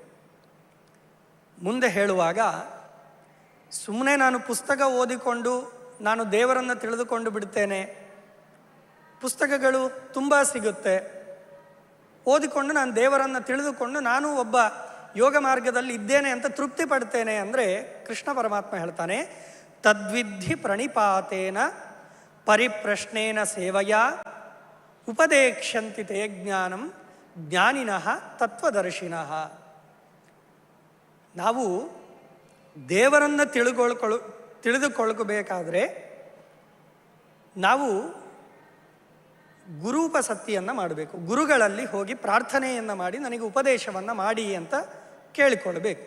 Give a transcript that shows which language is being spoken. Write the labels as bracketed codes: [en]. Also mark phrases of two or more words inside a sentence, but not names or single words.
[kn] ಮುಂದೆ ಹೇಳುವಾಗ ಸುಮ್ಮನೆ ನಾನು ಪುಸ್ತಕ ಓದಿಕೊಂಡು ನಾನು ದೇವರನ್ನು ತಿಳಿದುಕೊಂಡು ಬಿಡ್ತೇನೆ, ಪುಸ್ತಕಗಳು ತುಂಬ ಸಿಗುತ್ತೆ, ಓದಿಕೊಂಡು ನಾನು ದೇವರನ್ನು ತಿಳಿದುಕೊಂಡು ನಾನು ಒಬ್ಬ ಯೋಗ ಮಾರ್ಗದಲ್ಲಿ ಇದ್ದೇನೆ ಅಂತ ತೃಪ್ತಿ ಪಡ್ತೇನೆ ಅಂದರೆ ಕೃಷ್ಣ ಪರಮಾತ್ಮ ಹೇಳ್ತಾನೆ [sa] ತದ್ವಿಧಿ ಪ್ರಣಿಪಾತೇನ ಪರಿಪ್ರಶ್ನೇನ ಸೇವಯ ಉಪದೇಕ್ಷಂತಿ ತೇ ಜ್ಞಾನಂ ಜ್ಞಾನಿನಃ ತತ್ವದರ್ಶಿನಃ. [kn] ನಾವು ದೇವರನ್ನು ತಿಳಿದುಕೊಳ್ಳಬೇಕಾದ್ರೆ ನಾವು ಗುರೂಪಸಕ್ತಿಯನ್ನು ಮಾಡಬೇಕು. ಗುರುಗಳಲ್ಲಿ ಹೋಗಿ ಪ್ರಾರ್ಥನೆಯನ್ನು ಮಾಡಿ ನನಗೆ ಉಪದೇಶವನ್ನು ಮಾಡಿ ಅಂತ ಕೇಳಿಕೊಳ್ಬೇಕು.